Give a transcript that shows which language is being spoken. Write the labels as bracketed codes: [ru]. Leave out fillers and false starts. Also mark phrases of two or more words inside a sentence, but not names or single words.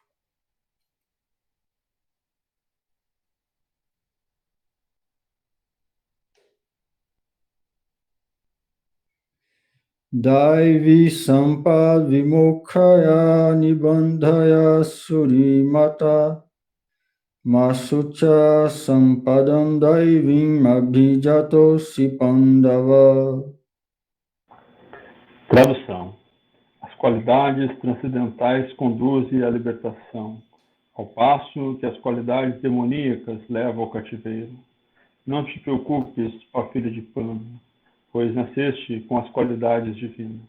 [sa] Daivi sampad vimukkhaya nibandhaya surimata masucha sampadam daivim abhijatosi pandava. [pt] Tradução. As qualidades transcendentais conduzem à libertação, ao passo que as qualidades demoníacas levam ao cativeiro. Não te preocupes, ó filho de Pama, pois nasceste com as qualidades divinas.